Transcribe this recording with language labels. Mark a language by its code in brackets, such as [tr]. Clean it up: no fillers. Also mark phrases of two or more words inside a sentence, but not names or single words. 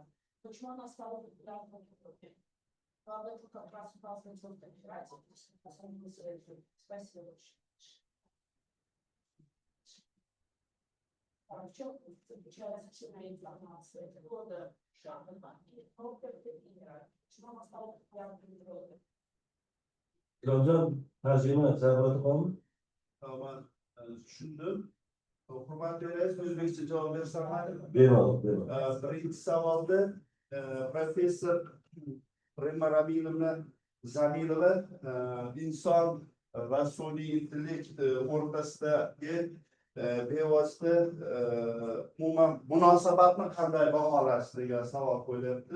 [ru] Почему она стала популярной в Европе? Об этом как раз указывается в конференции. Спасибо большое. В чем заключается теория информации Клода Шеннона и Норберта Виллера? Почему она стала популярной в Европе? [uz] Ikromjon, tarjima zarurati bormi? Tamam. Tushundim. Hurmatli rais, o'zbekcha javob bersam mayli? Bermadim. Birinchi savolda professor Rimma Rabilovna Zamilova inson va sun'iy intellekt o'rtasidagi bevosita umuman munosabatni qanday baholasiz degan savol qo'yilyapti.